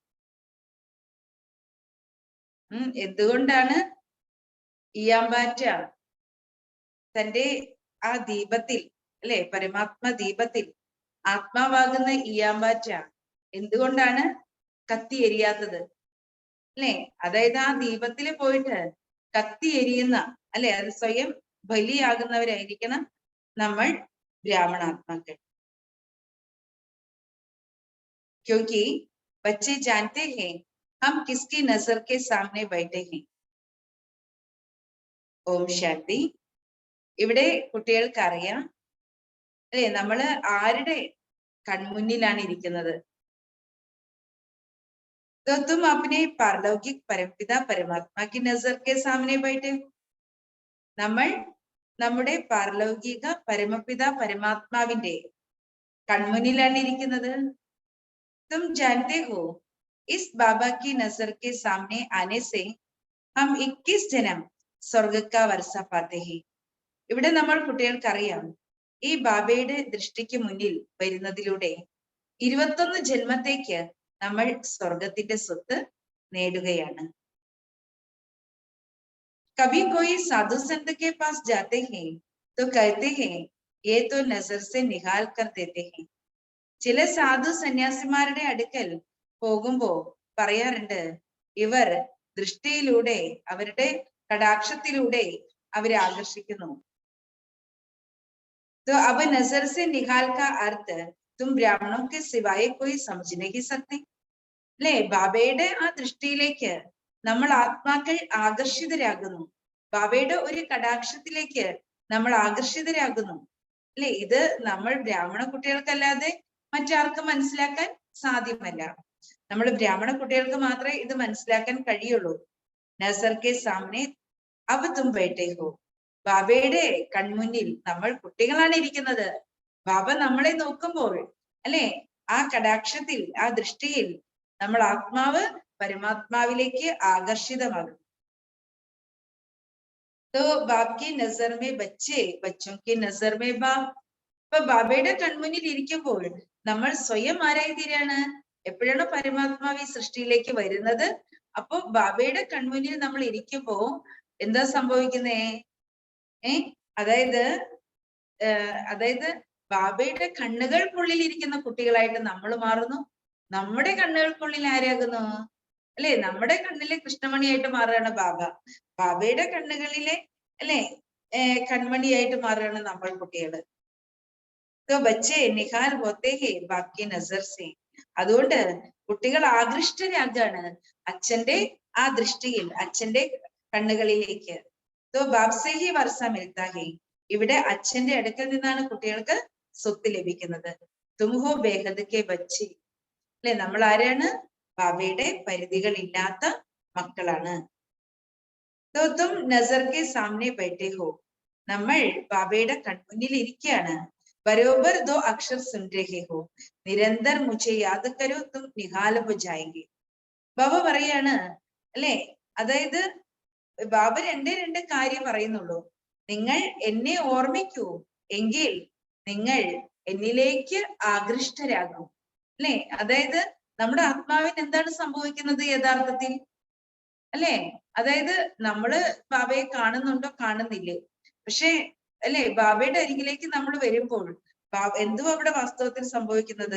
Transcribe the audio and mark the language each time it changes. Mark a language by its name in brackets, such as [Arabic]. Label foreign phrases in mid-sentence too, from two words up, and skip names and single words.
[Malayalam] എന്തുകൊണ്ടാണ് ഇയാമ്പാറ്റ തന്റെ ആ ദീപത്തിൽ, അല്ലെ, പരമാത്മ ദീപത്തിൽ ആത്മാവാകുന്ന ഇയാമ്പാറ്റ എന്തുകൊണ്ടാണ് കത്തി എരിയാത്തത്? അല്ലെ, അതായത് ആ ദീപത്തിൽ പോയിട്ട് കത്തി എരിയുന്ന, അല്ലെ, അത് സ്വയം ബലിയാകുന്നവരായിരിക്കണം നമ്മൾ ബ്രാഹ്മണാത്മാക്കൾ. [Hindi] क्योंकि बच्चे जानते हैं हम किसकी नजर के सामने बैठे हैं. [Malayalam] ഓം ശാന്തി. ഇവിടെ കുട്ടികൾക്ക് അറിയാം അല്ലെ, നമ്മള് ആരുടെ കൺമുന്നിലാണ് ഇരിക്കുന്നത്. [Hindi] तो तुम अपने पारलौकिक परमपिता परमात्मा की नजर के सामने बैठे हो. [Malayalam] നമ്മൾ നമ്മുടെ പാരലൗകിക പരമപിത പരമാത്മാവിന്റെ കൺമുന്നിലാണ് ഇരിക്കുന്നത്. [Hindi] तुम जानते हो इस बाबा की नजर के सामने आने से हम 21 जन्म स्वर्ग का वर्षा पाते हैं. [Malayalam] ഇവിടെ നമ്മൾ കുട്ടികൾക്കറിയാം ഈ ബാബയുടെ ദൃഷ്ടിക്ക് മുന്നിൽ വരുന്നതിലൂടെ 21 ജന്മത്തേക്ക് നമ്മൾ സ്വർഗത്തിന്റെ സ്വത്ത് നേടുകയാണ്. [Hindi] कभी कोई साधु संत के पास जाते हैं तो कहते हैं ये तो नजर से निकाल कर देते हैं. [Malayalam] ചില സാധു സന്യാസിമാരുടെ അടുക്കൽ പോകുമ്പോ പറയാറുണ്ട്, ഇവർ ദൃഷ്ടിയിലൂടെ അവരുടെ കടാക്ഷത്തിലൂടെ അവരെ ആകർഷിക്കുന്നു. [Hindi] तो अब नजर से निकाल का अर्थ तुम ब्राह्मणों के सिवाय कोई समझ नहीं सकते. [Malayalam] അല്ലെ, ബാബയുടെ ആ ദൃഷ്ടിയിലേക്ക് നമ്മൾ ആത്മാക്കൾ ആകർഷിതരാകുന്നു. ബാബയുടെ ഒരു കടാക്ഷത്തിലേക്ക് നമ്മൾ ആകർഷിതരാകുന്നു. അല്ലെ, ഇത് നമ്മൾ ബ്രാഹ്മണ കുട്ടികൾക്കല്ലാതെ മറ്റാർക്കും മനസ്സിലാക്കാൻ സാധ്യമല്ല. നമ്മൾ ബ്രാഹ്മണ കുട്ടികൾക്ക് മാത്രമേ ഇത് മനസ്സിലാക്കാൻ കഴിയുള്ളൂ. [Hindi] नज़र के सामने अब तुम बैठे हो. [Malayalam] ബാബയുടെ കൺമുന്നിൽ നമ്മൾ കുട്ടികളാണ് ഇരിക്കുന്നത്. ബാബ നമ്മളെ നോക്കുമ്പോൾ അല്ലെ, ആ കടാക്ഷത്തിൽ ആ ദൃഷ്ടിയിൽ നമ്മൾ ആത്മാവ് പരമാത്മാവിലേക്ക് ആകർഷിതമാകും. [Hindi] तो बाप की नजर में बच्चे, बच्चों की नजर में बाप. [Malayalam] അപ്പൊ ബാബയുടെ കൺമുന്നിൽ ഇരിക്കുമ്പോൾ നമ്മൾ സ്വയം ആരായി തീരാണ്. എപ്പോഴാണ് പരമാത്മാവ് ഈ സൃഷ്ടിയിലേക്ക് വരുന്നത്, അപ്പൊ ബാബയുടെ കൺമുന്നിൽ നമ്മൾ ഇരിക്കുമ്പോ എന്താ സംഭവിക്കുന്നേ? അതായത് ബാബയുടെ കണ്ണുകൾക്കുള്ളിൽ ഇരിക്കുന്ന കുട്ടികളായിട്ട് നമ്മൾ മാറുന്നു. നമ്മുടെ കണ്ണുകൾക്കുള്ളിൽ ആരാകുന്നു അല്ലെ, നമ്മുടെ കണ്ണിലെ കൃഷ്ണമണിയായിട്ട് മാറുകയാണ് ബാബ. ബാബയുടെ കണ്ണുകളിലെ അല്ലെ കൺമണിയായിട്ട് മാറുകയാണ് നമ്മൾ കുട്ടികള്. [Hindi] तो बच्चे निहाल होते हैं बाप की नजर से. [Malayalam] അതുകൊണ്ട് കുട്ടികൾ ആകൃഷ്ടരാകാണ് അച്ഛന്റെ ആ ദൃഷ്ടിയിൽ, അച്ഛന്റെ കണ്ണുകളിലേക്ക്. [Hindi] तो बाप से ही वर्षा मिलता है. [Malayalam] ഇവിടെ അച്ഛന്റെ അടുക്കൽ നിന്നാണ് കുട്ടികൾക്ക് സ്വത്ത് ലഭിക്കുന്നത്. [Hindi] तुम हो बेहद के बच्चे. [Malayalam] അല്ലെ, നമ്മൾ ആരാണ്? ബാബയുടെ പരിധികൾ ഇല്ലാത്ത മക്കളാണ്. [Hindi] तो तुम नजर के सामने बैठे हो. [Malayalam] നമ്മൾ ബാബയുടെ കൺമുന്നിൽ ഇരിക്കുകയാണ്. [Hindi] बरोबर 2 अक्षर सुन रहे हो. निरंतर मुझे याद करो तुम निहाल हो जाएंगे. [Malayalam] ബാബ പറയാണ് അല്ലെ, അതായത് ബാബ രണ്ട് കാര്യം പറയുന്നുള്ളൂ. നിങ്ങൾ എന്നെ ഓർമ്മിക്കൂ, എങ്കിൽ നിങ്ങൾ എന്നിലേക്ക് ആകൃഷ്ടരാകും. അല്ലെ, അതായത് നമ്മുടെ ആത്മാവിന് എന്താണ് സംഭവിക്കുന്നത് യഥാർത്ഥത്തിൽ അല്ലെ, അതായത് നമ്മള് ബാബയെ കാണുന്നുണ്ടോ കാണുന്നില്ലേ, പക്ഷെ അല്ലെ ബാബയുടെ അരികിലേക്ക് നമ്മൾ വരുമ്പോൾ എന്തുവാ അവിടെ വാസ്തവത്തിൽ സംഭവിക്കുന്നത്?